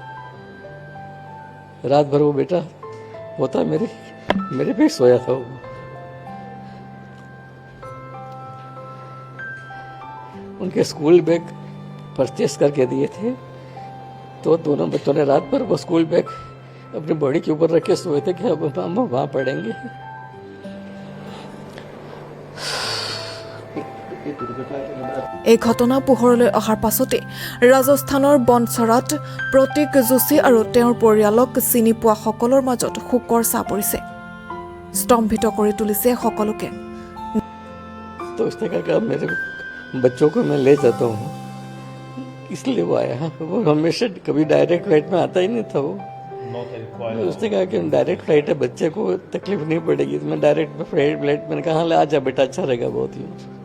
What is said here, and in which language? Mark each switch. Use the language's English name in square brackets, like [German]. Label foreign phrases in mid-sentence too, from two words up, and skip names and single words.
[Hindi] रात भर वो बेटा होता मेरे पे सोया था वो उनके स्कूल बैग परचेस करके दिए थे तो दोनों बच्चों ने रात भर वो स्कूल बैग अपनी बॉडी के ऊपर रख के सोए थे कि अब हम वहाँ पढ़ेंगे ये दुर्घटना के बाद [Assamese] এই ঘটনা পোহৰলৈ অহাৰ পাছতে ৰাজস্থানৰ বনচৰাত প্ৰতীক যোশী আৰু তেওঁৰ পৰিয়ালক চিনি পোৱা সকলৰ মাজত শোকৰ ছাঁ পৰিছে। স্তম্ভিত কৰি তুলিছে সকলোকে। [Hindi] तो उसने कहा कि मेरे बच्चों को मैं ले जाता हूँ, इसलिए वो आया। वो हमेशा कभी डायरेक्ट फ्लाइट में आता ही नहीं था वो। [English] No, they [Hindi] तो [English] require. [Hindi] उसने कहा कि डायरेक्ट फ्लाइट है, बच्चे को तकलीफ नहीं पड़ेगी। तो मैं डायरेक्ट फ्लाइट मैंने कहा ले आ जा बेटा, अच्छा रहेगा बहुत ही।